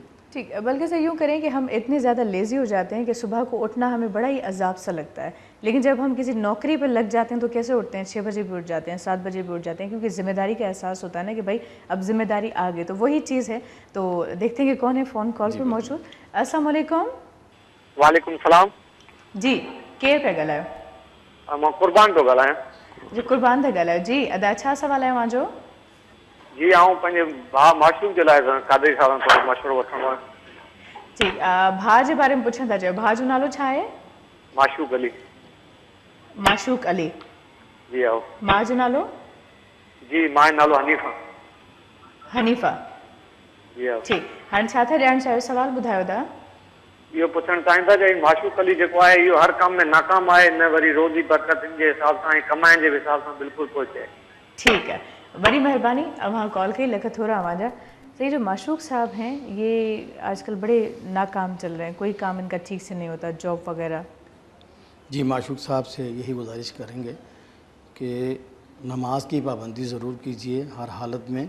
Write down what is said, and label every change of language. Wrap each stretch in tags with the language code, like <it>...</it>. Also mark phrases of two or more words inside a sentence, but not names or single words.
<ur>ٹھیک ہے, بلکہ سے یوں کریں کہ ہم اتنے زیادہ لیزی ہو جاتے ہیں کہ صبح کو اٹھنا ہمیں بڑا ہی عذاب سا لگتا ہے, لیکن جب ہم کسی نوکری پہ لگ جاتے ہیں تو کیسے اٹھتے ہیں, 6 بجے بھی اٹھ جاتے ہیں, 7 بجے بھی اٹھ جاتے ہیں, کیونکہ ذمہ داری کا احساس ہوتا ہے نا کہ بھائی اب ذمہ داری آ گئی. تو وہی چیز ہے. تو دیکھتے ہیں کہ کون ہے فون کال پہ موجود. السلام علیکم. وعلیکم السلام.</ur> <sd>جی کیر پہ ॻाल्हायो. मां कुर्बान थो ॻाल्हायां. जी कुर्बान था ॻाल्हायो. जी अदा छा सवाल आहे मुंहिंजो? जी आऊं पंहिंजे भाउ माशूक जे लाइ कादरी साहब खां मशवरो वठणो आहे. जी भाउ जे बारे में पुछण था चाहियो. भाउ जो नालो छा आहे? माशूक अली. माशूक अली. जी आओ. माउ जो नालो? जी मां जो नालो हनीफा. हनीफा. जी आओ. ठीकु. हाणे छा था ॼाणणु चाहियो, सवाल ॿुधायो था. इहो पुछणु चाहिनि था कि माशूक अली जेको आहे इहो हर कम में नाकाम आहे, न वरी रोज़ी बरकतुनि जे हिसाब सां ऐं कमाइण जे हिसाब सां बिल्कुलु थो चए.</sd> <ur>ٹھیک ہے، بڑی مہربانی. अब हाँ कॉल कई लख थोड़ा आवाज़ा. تو یہ جو معشوق صاحب ہیں یہ آج کل بڑے ناکام چل رہے ہیں، کوئی کام ان کا ٹھیک سے نہیں ہوتا، جاب وغیرہ. جی معشوق صاحب سے یہی گزارش کریں گے کہ نماز کی پابندی ضرور کیجیے ہر حالت میں.</ur>